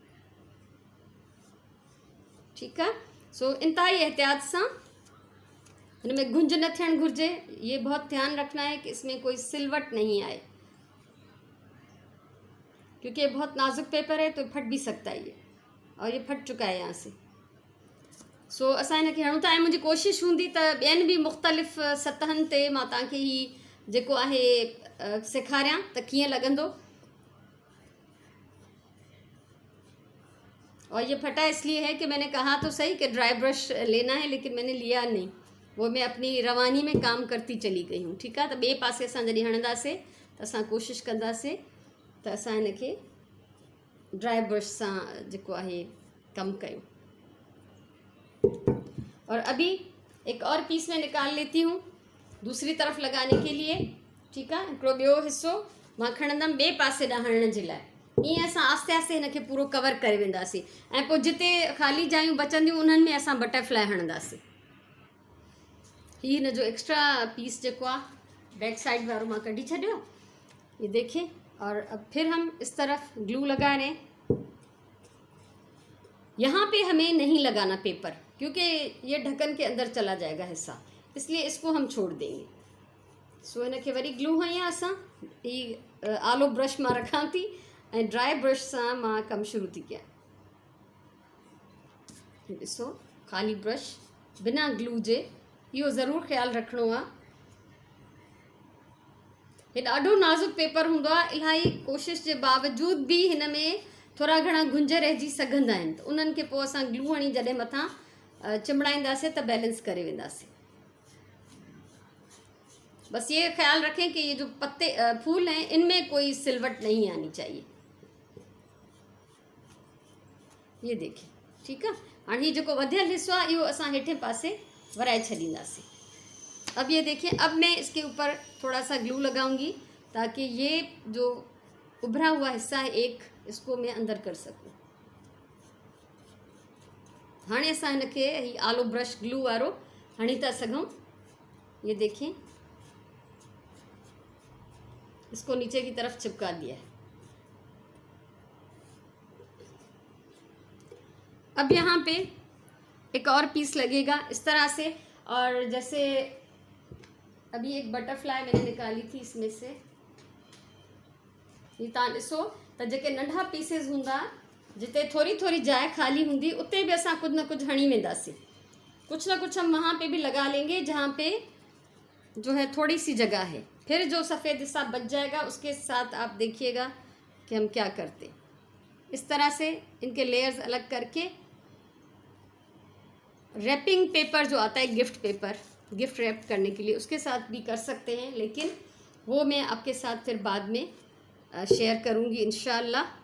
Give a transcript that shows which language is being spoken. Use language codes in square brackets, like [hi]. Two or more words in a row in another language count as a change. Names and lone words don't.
[sd] ठीकु आहे। सो इंतिहाई एहतियात सां इनमें गुंज न थियण घुर्जे। [ur] یہ بہت دھیان رکھنا ہے کہ اس میں کوئی سلوٹ نہیں آئے، کیونکہ یہ بہت نازک پیپر ہے تو پھٹ بھی سکتا ہے یہ، اور یہ پھٹ چکا ہے یہاں سے. [sd] सो असां इनखे हणूं था ऐं मुंहिंजी कोशिशि हूंदी त ॿियनि बि मुख़्तलिफ़ सतहनि ते मां तव्हांखे ही जेको आहे सेखारियां त कीअं लॻंदो। [ur] اور یہ پھٹا اس لیے ہے کہ میں نے کہا تو صحیح کہ [en] Dry brush [ur] لینا ہے، لیکن میں نے لیا نہیں، وہ میں اپنی روانی میں کام کرتی چلی گئی ہوں. [sd] ठीकु आहे, त ॿिए पासे असां जॾहिं हणंदासीं त असां कोशिशि कंदासीं त असां हिनखे [en] Dry brush [sd] सां जेको आहे कमु कयूं। [ur] اور ابھی ایک اور پیس میں نکال لیتی ہوں دوسری طرف لگانے کے لیے. [sd] ठीकु आहे, हिकिड़ो ॿियो हिसो मां खणंदमि ॿिए पासे ॾांहुं हणण जे लाइ। ईअं असां आस्ते आस्ते हिनखे पूरो कवर करे वेंदासीं ऐं पोइ जिते ख़ाली जायूं बचंदियूं उन्हनि में असां बटरफ्लाई हणंदासीं। हीअ हिन जो [en] Extra piece [sd] जेको आहे [en] Back side [sd] वारो मां कढी छॾियो, [ur] یہ دیکھیے. اور اب پھر ہم اس طرف گلو لگا رہے ہیں. یہاں پہ ہمیں نہیں لگانا پیپر، کیونکہ یہ ڈھکن کے اندر چلا جائے گا حصہ، اس لیے اس کو ہم چھوڑ دیں گے. [sd] सो इनखे वरी ग्लू हयां असां ही आलो ब्रश मां रखां थी ऐं [en] Dry brush [sd] सां मां कमु शुरू थी कयां। ॾिसो, ख़ाली ब्रश बिना ग्लू जे, इहो ज़रूरु ख़्यालु रखिणो आहे। हे ॾाढो नाज़ुक पेपर हूंदो आहे, इलाही कोशिशि जे बावजूद बि हिन में थोरा घणा गुंज रहिजी सघंदा आहिनि, त उन्हनि खे पोइ असां ग्लू हणी जॾहिं मथां चिमड़ाईंदासीं त बैलेंस करे वेंदासीं। [ur] بس یہ خیال رکھیں کہ یہ جو پتے پھول ہیں ان میں کوئی سلوٹ نہیں آنی چاہیے. یہ دیکھیے، ٹھیک ہے. [sd] हाणे ही जेको वधियल हिस्सो आहे इहो असां हेठे पासे वराए छॾींदासीं। [ur] اب یہ دیکھیے، اب میں اس کے اوپر تھوڑا سا گلو لگاؤں گی تاکہ یہ جو ابھرا ہوا حصہ ہے ایک، اس کو میں اندر کر سکوں. [sd] हाणे असां हिनखे ही आलो ब्रश ग्लू वारो हणी था सघूं। [ur] یہ دیکھیے، اس کو نیچے کی طرف چپکا دیا ہے. اب یہاں پہ ایک اور پیس لگے گا اس طرح سے. اور جیسے ابھی ایک بٹرفلائی میں نے نکالی تھی اس میں سے، یہ [sd] तव्हां ॾिसो त जेके नंढा पीसेस हूंदा जिते थोड़ी थोड़ी जाइ खाली हुंदी उते भी असां कुछ न कुछ हणी वेंदासीं। [ur] کچھ نہ کچھ ہم وہاں پہ بھی لگا لیں گے جہاں پہ جو ہے تھوڑی سی جگہ ہے. پھر جو سفید حصہ بچ جائے گا اس کے ساتھ آپ دیکھیے گا کہ ہم کیا کرتے. اس طرح سے ان کے لیئرز الگ کر کے [en] Wrapping paper [ur] جو آتا ہے, [en] Gift paper, Gift wrap [ur] کرنے کے لیے، اس کے ساتھ بھی کر سکتے ہیں، لیکن وہ میں آپ کے ساتھ پھر بعد میں شیئر کروں گی ان شاء اللہ.